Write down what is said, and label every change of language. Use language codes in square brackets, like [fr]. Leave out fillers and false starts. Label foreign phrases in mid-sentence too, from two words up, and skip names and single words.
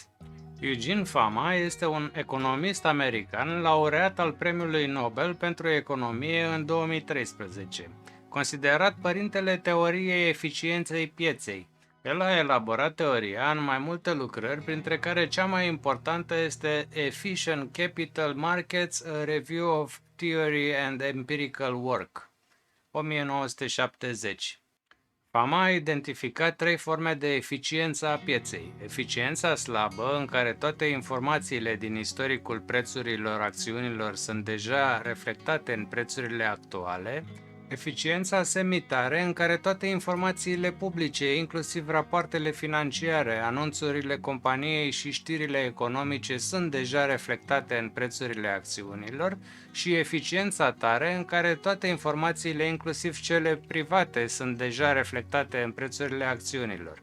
[ro] Eugene Fama este un economist american laureat al Premiului Nobel pentru Economie în 2013, considerat părintele teoriei eficienței pieței. El a elaborat teoria în mai multe lucrări, printre care cea mai importantă este [en] Efficient Capital Markets, A Review of Theory and Empirical Work, [ro] 1970. Fama a identificat 3 forme de eficiență a pieței. Eficiența slabă, în care toate informațiile din istoricul prețurilor acțiunilor sunt deja reflectate în prețurile actuale. Eficiența semitare, în care toate informațiile publice, inclusiv rapoartele financiare, anunțurile companiei și știrile economice, sunt deja reflectate în prețurile acțiunilor, și eficiența tare, în care toate informațiile, inclusiv cele private, sunt deja reflectate în prețurile acțiunilor.